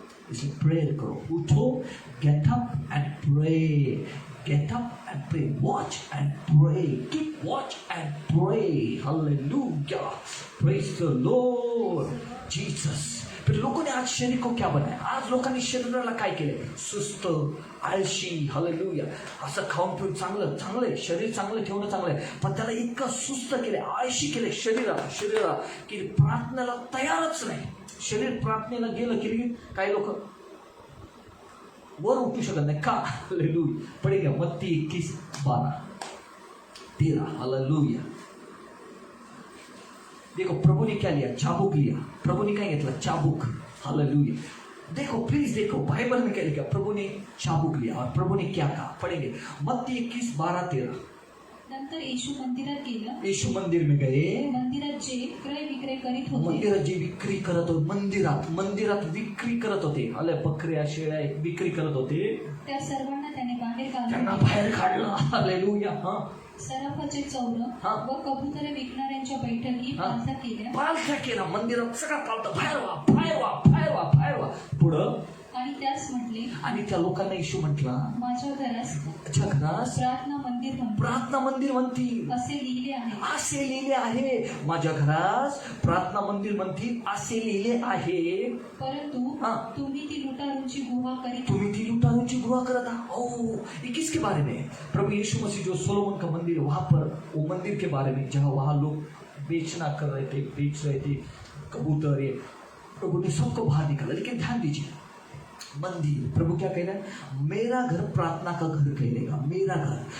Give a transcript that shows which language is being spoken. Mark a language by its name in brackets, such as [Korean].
[Hindi] इसलिए प्रेयर करो, उठो, [English] Get up and pray, get up and pray, watch and pray, keep watch and pray, hallelujah, praise the Lord Jesus. [Hindi] फिर लोगों ने आज शरीर को क्या बनाया? [Marathi] आज लोकांनी शरीराला काय केले? सुस्त, आळशी, हालेलुया। असं खाऊन पिऊन चांगलं आहे, शरीर चांगलं ठेवणं चांगलं आहे, पण त्याला इतकं सुस्त केले, आळशी केले शरीराला की प्रार्थनेला तयारच नाही। शरीर प्रार्थनेला गेलं की काही लोक वर उठू शकत नाही, का? हालेलुया, पडे घ्या मत्ती 21:12-13, हालेलुया। [Hindi] देखो प्रभु ने क्या लिया, चाबुक लिया. [Marathi] प्रभु ने काय घेतला, चाबुक. हालेलुया. [Hindi] देखो प्लीज देखो बाइबल में क्या लिखा, प्रभु ने चाबुक लिया और प्रभु ने क्या कहा, पढ़ेंगे मत्ती 21:12-13. [Marathi] नंतर येशू मंदिरात गेला. [Hindi] यीशु मंदिर में गए. [Marathi] मंदिरात जे क्रय विक्रय करीत होते, मंदिरात जे विक्री करत होते, मंदिरात विक्री करत होते, आले बकऱ्या शेळ्या विक्री करत होते, त्या सर्वांना त्याने बाहेर त्यांना काढले. बाहेर काढलं. हालेलुया. हा सराफाचे चौर हा. व कबुतरे विकणाऱ्यांच्या बैठकी हा. पालथा केल्या पालथा केला. मंदिरात सगळा पालथा, बाहेर व्हा, बाहेर व्हा, बाहेर व्हा, बाहेर व्हा. पुढं आणि त्यास म्हटले, आणि त्या लोकांना येशू म्हटला, माझ्या घरास जगनास प्रार्थना मंदिर म्हणतात प्रार्थना मंदिर म्हणतील असे लिहिले आहे. असे लिहिले आहे. माझ्या घरास प्रार्थना मंदिर म्हणतील असे लिहिले आहे. परंतु हा. तुम्ही ती लुटारूंची गुहा करीत तुम्ही ती लुटारूंची गुहा करत आहात. [Hindi] ओ, ये किसके बारे में? प्रभु यीशु मसीह जो सोलोमन का मंदिर, वहां पर वो मंदिर के बारे में, जहाँ वहां लोग बेचना कर रहे थे, बेच रहे थे कबूतर, ये प्रभु ने सबको बाहर निकाला. लेकिन ध्यान दीजिए, मंदिर, प्रभु क्या कह रहा है, मेरा घर प्रार्थना का घर कहलेगा, मेरा घर.